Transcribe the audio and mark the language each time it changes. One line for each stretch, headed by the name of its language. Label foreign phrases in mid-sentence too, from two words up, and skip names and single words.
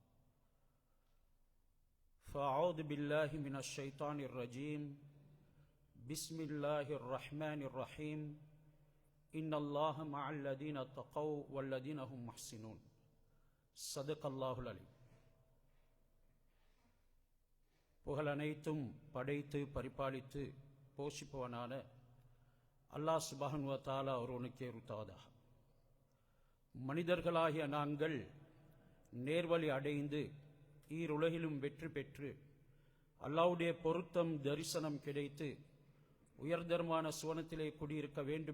Arabic: فأعوذ بالله من الشيطان الرجيم بسم الله الرحمن الرحيم إن الله مع الذين اتقوا والذين هم محسنون صدق الله العليم.
Tamil: புகழ் அனைத்தும் படைத்து பரிபாலித்து போஷிப்பவனான அல்லாஹ்
Arabic: سبحانه وتعالى
Tamil: ஒருவனுக்கே உரித்தாவதாக. மனிதர்களாகிய நாங்கள் நேர்வழி அடைந்து ஈருலகிலும் வெற்றி பெற்று அல்லாஹ்வுடைய பொருத்தம் தரிசனம் கிடைத்து உயர்தரமான சுவனத்திலே குடியிருக்க வேண்டும்